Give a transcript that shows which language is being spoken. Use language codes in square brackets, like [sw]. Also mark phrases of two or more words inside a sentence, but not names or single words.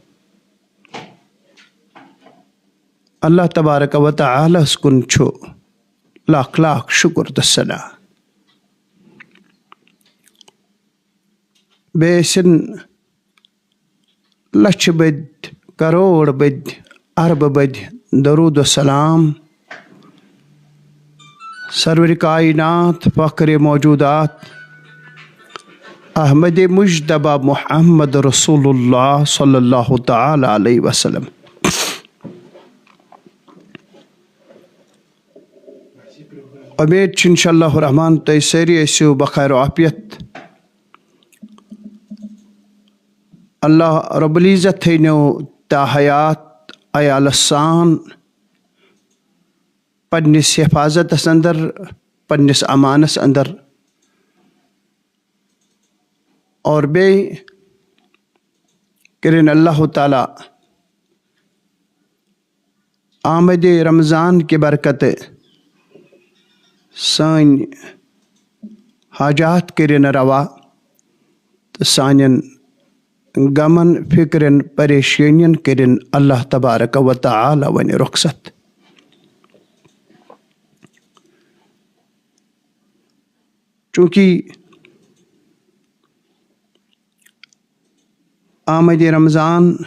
[ar] اللہ تبارک و تعالیٰ [ks] ہس کُن چھُ لاکھ لاکھ شُکر تہٕ ثنا. بیٚیہِ ٲسِن لچھِ بٔدۍ، کروڑ بٔدۍ، اربہٕ بٔدۍ درود و سلام سرورِ کائنات فخرِ موجوٗدات احمدِ مجتبیٰ محمد رسول اللہ [ar] صلی اللہ تعالیٰ علیہ وسلم. [ks] امید چھِ [ar] انشاء اللہ الرحمان [ks] تُہۍ سٲری ٲسِو بخیر و عافیت. [ar] اللہ رب العزت [ks] تھٲینو تا حیات عیالس سان پننِس حفاظتس اندر، پننِس امانس اندر، اور بیٚیہِ کٔرِنۍ [ar] اللہ تعالیٰ [ks] آمدِ رمضان کہِ برکتہٕ سٲنۍ حاجات کٔرِنۍ روا تہٕ سانٮ۪ن غمن، فِکرن، پریشٲنین کٔرِنۍ [ar] اللہ تبارک و تعالیٰ [ks] وَنہِ رۄخصت. چوٗنٛکہِ آمدِ رمضان